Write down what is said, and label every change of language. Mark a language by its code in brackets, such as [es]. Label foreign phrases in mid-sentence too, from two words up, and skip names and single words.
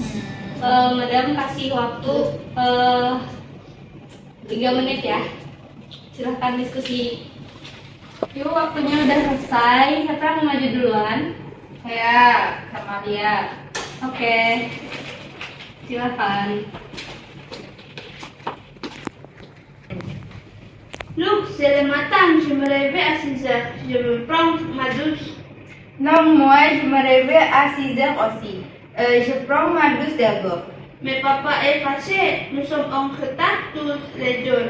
[id] Madam kasih waktu 3 menit ya. Silahkan diskusi. Yuk, waktunya udah selesai. Siapa yang mau maju duluan? Saya sama dia. Oke. Silahkan. [en] Look, [fr] c'est le matin, je me réveille à 6 heures. Je me prends ma douche. Non, moi, je me réveille à 6 heures aussi. Je prends ma douche d'abord. Mais papa est fâché. Nous sommes en retard tous les deux.